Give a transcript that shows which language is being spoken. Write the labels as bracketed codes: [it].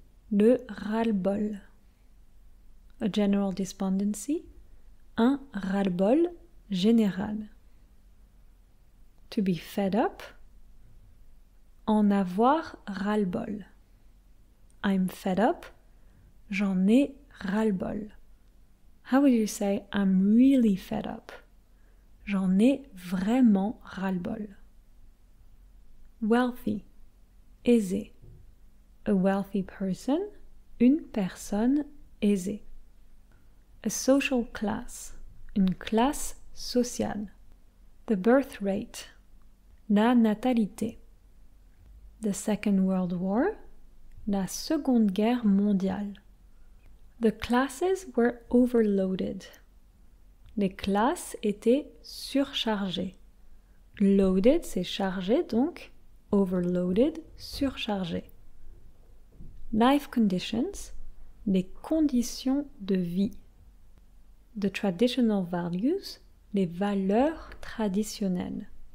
[fr] Le ras-le-bol. [en] A general despondency, [fr] un ras-le-bol général. [en] To be fed up, [fr] en avoir ras-le-bol. [en] I'm fed up, [fr] j'en ai ras-le-bol. [en] How would you say I'm really fed up? [fr] J'en ai vraiment ras-le-bol. [en] Wealthy, [fr] aisé. [en] A wealthy person, [fr] une personne aisée. [en] A social class, [fr] une classe sociale. [en] The birth rate, [fr] la natalité. [en] The Second World War, [fr] la Seconde Guerre mondiale. [en] The classes were overloaded. [fr] Les classes étaient surchargées. Loaded, c'est chargé, donc overloaded, surchargé. [en] Life conditions, [fr] les conditions de vie. [en] The traditional values, [fr] les valeurs traditionnelles.